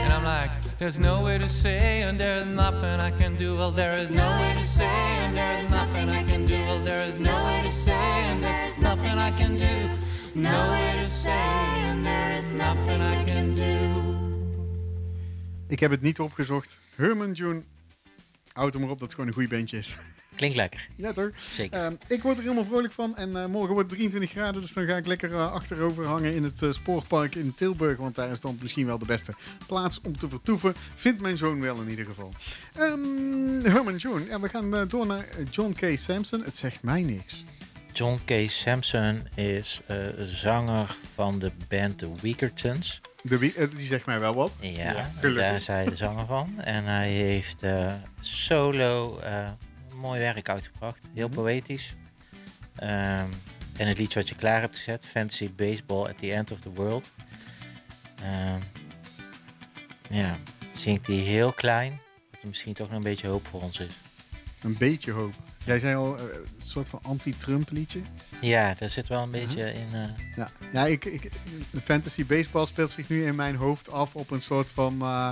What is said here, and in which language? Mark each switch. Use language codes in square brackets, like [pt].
[en] And I'm like, there's no way to say, and there's nothing I can do. Well, there is no way to say, and there's nothing I can do. Well, there is no way to say, and there's nothing I can do. No way to say, and there is nothing I can do. [nl] Ik heb het niet opgezocht. Herman June, houd hem erop dat het gewoon een goeie bandje is. Klinkt lekker. Ja, toch? Zeker. Ik word er helemaal vrolijk van. En morgen wordt het 23 graden. Dus dan ga ik lekker achterover hangen in het spoorpark in Tilburg. Want daar is dan misschien wel de beste plaats om te vertoeven. Vindt mijn zoon wel in ieder geval. Herman June. Ja, we gaan door naar John K. Sampson. Het zegt mij niks. John K. Sampson is zanger van de band The Weakertons. Die zegt mij wel wat. Ja, ja, gelukkig. Daar is hij de zanger van. En hij heeft solo... mooi werk uitgebracht. Heel poëtisch. En het liedje wat je klaar hebt gezet. Fantasy Baseball at the End of the World. Zingt hij heel klein. Dat er misschien toch nog een beetje hoop voor ons is. Een beetje hoop. Jij zei al een soort van anti-Trump liedje. Ja, daar zit wel een beetje in. Ik Fantasy Baseball speelt zich nu in mijn hoofd af op een soort van...